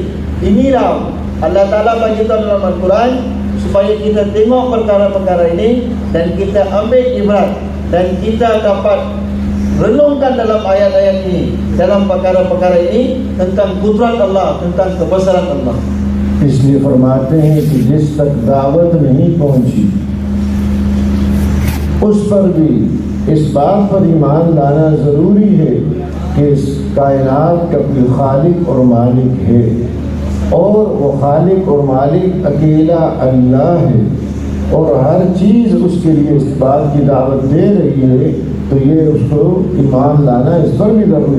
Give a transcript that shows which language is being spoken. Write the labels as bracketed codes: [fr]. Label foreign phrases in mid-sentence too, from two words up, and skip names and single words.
[ms] Inilah Allah Ta'ala bagi tahu dalam Al-Quran supaya kita tengok perkara-perkara ini dan kita ambil ibrat, dan kita dapat renungkan dalam ayat-ayat ini, dalam perkara-perkara ini tentang kudrat Allah, tentang kebesaran Allah. [ur] اس لیے فرماتے ہیں کہ جس تک دعوت نہیں پہنچی اس پر بھی اس بات پر ایمان لانا ضروری ہے کہ اس کائنات کا کوئی خالق اور مالک ہے، اور وہ خالق اور مالک اکیلا اللہ ہے، اور ہر چیز اس کے لیے اس بات کی دعوت دے رہی ہے، تو یہ اس کو ایمان لانا اس پر بھی ضروری.